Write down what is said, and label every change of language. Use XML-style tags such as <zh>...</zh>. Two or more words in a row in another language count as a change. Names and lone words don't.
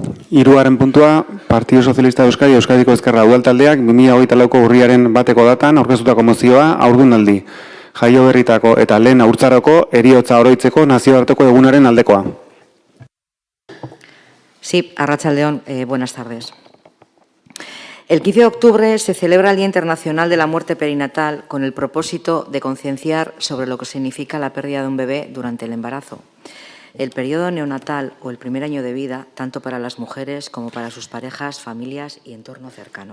<eu>Hirugarren puntua, Partido Sozialista de Euskadi, Euskadiko Ezkerra Udaltaldeak 2024ko urriaren 1 datan aurkeztutako mozioa haurdunaldi, jaio berritako eta lehen haurtzaroko heriotza oroitzeko nazioarteko egunaren aldekoa.</eu> <es>Sí, Arratsaldeon, buenas tardes. El 15 de octubre se celebra el Día Internacional de la Muerte Perinatal con el propósito de concienciar sobre lo que significa la pérdida de un bebé durante el embarazo. El periodo neonatal o el primer año de vida, tanto para las mujeres como para sus parejas, familias y entorno cercano.</es>